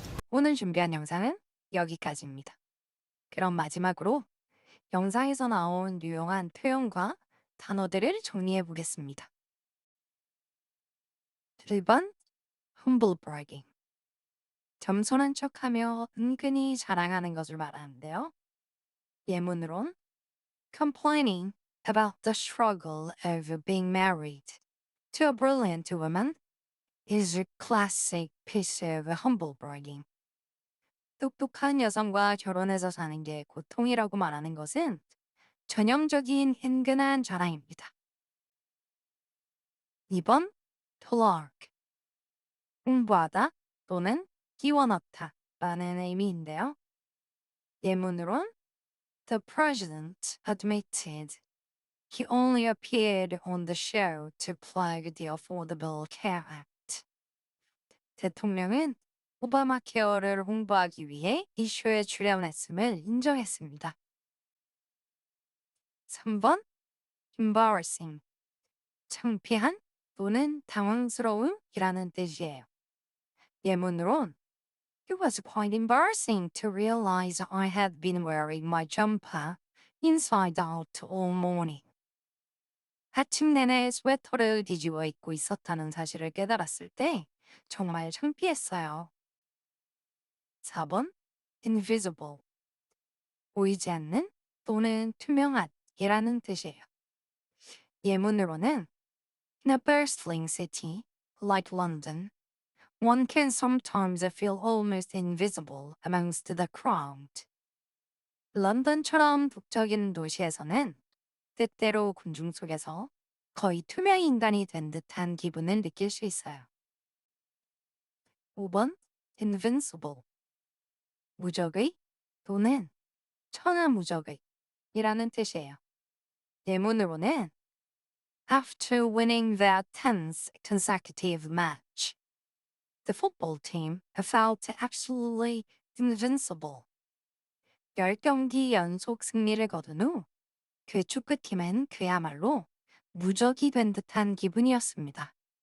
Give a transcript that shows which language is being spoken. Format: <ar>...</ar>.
<ko>오늘 준비한 영상은 여기까지입니다. 그럼 마지막으로 영상에서 나온 유용한 표현과 단어들을 정리해 보겠습니다.</ko> <en>1번, humble bragging.</en> <ko>겸손한 척하며 은근히 자랑하는 것을 말하는데요. 예문으론</ko> <en>complaining about the struggle of being married to a brilliant woman is a classic piece of humble bragging.</en> <ko>똑똑한 여성과 결혼해서 사는 게 고통이라고 말하는 것은 전형적인 은근한 자랑입니다.</ko> <en>2번, talk.</en> <ko>공부하다 또는 끼워넣다 라는 의미인데요. 예문으론</ko> <en>The president admitted he only appeared on the show to plug the Affordable Care Act.</en> <ko>대통령은 오바마 케어를 홍보하기 위해 이 쇼에 출연했음을 인정했습니다.</ko> <en>3번, embarrassing.</en> <ko>창피한 또는 당황스러움이라는 뜻이에요. 예문으론</ko> <en>It was quite embarrassing to realize I had been wearing my jumper inside out all morning.</en> <ko>아침 내내 스웨터를 뒤집어 입고 있었다는 사실을 깨달았을 때 정말 창피했어요.</ko> <en>4번, invisible.</en> <ko>보이지 않는 또는 투명한이라는 뜻이에요. 예문으로는</ko> <en>In a bustling city like London, one can sometimes feel almost invisible amongst the crowd.</en> <ko>런던처럼 북적이는 도시에서는 때때로 군중 속에서 거의 투명 인간이 된 듯한 기분을 느낄 수 있어요.</ko> <en>5번, invincible.</en> <ko>무적의 또는 천하무적의 이라는 뜻이에요. 예문으로는</ko> <en>After winning their 10th consecutive match, the football team felt absolutely invincible.</en> <ko>10경기 연속 승리를 거둔 후 그 축구팀은 그야말로 무적이 된 듯한 기분이었습니다.</ko>